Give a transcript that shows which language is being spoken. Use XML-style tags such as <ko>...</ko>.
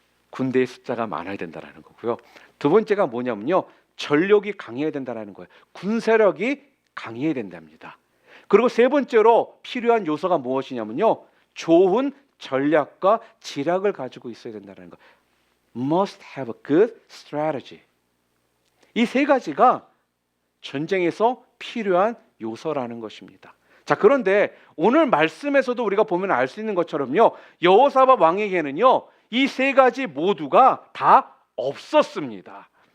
<ko>군대의 숫자가 많아야 된다는 거고요. 두 번째가 뭐냐면요, 전력이 강해야 된다는 거예요. 군사력이 강해야 된답니다. 그리고 세 번째로 필요한 요소가 무엇이냐면요, 좋은 전략과 지략을 가지고 있어야 된다는 거.</ko> <en>Must have a good strategy.</en> <ko>이 세 가지가 전쟁에서 필요한 요소라는 것입니다. 자, 그런데 오늘 말씀에서도 우리가 보면 알 수 있는 것처럼요, 여호사밧 왕에게는요, 이 세 가지 모두가 다 없었습니다.</ko>